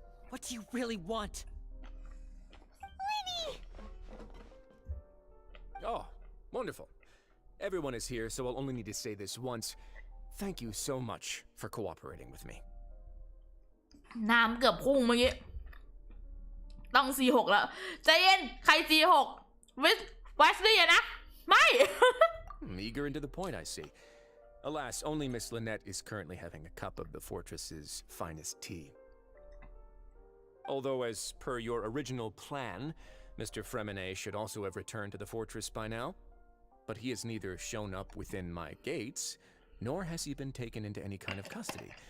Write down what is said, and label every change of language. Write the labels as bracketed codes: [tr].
[en] What do you really want? Lenny! Oh, wonderful. Everyone is here, so I'll only need to say this once. Thank you so much for cooperating with me. [th] น้ำเกือบพุ่งเมื่อกี้ต้อง C6 แล้วใจเย็นใคร C6 Wesley อะนะไม่ [en] Eager and to the point, I see. Alas, only Miss Lynette is currently having a cup of the fortress's finest tea. Although, as per your original plan, Mr. Fremine should also have returned to the fortress by now. But he has neither shown up within my gates, nor has he been taken into any kind of custody.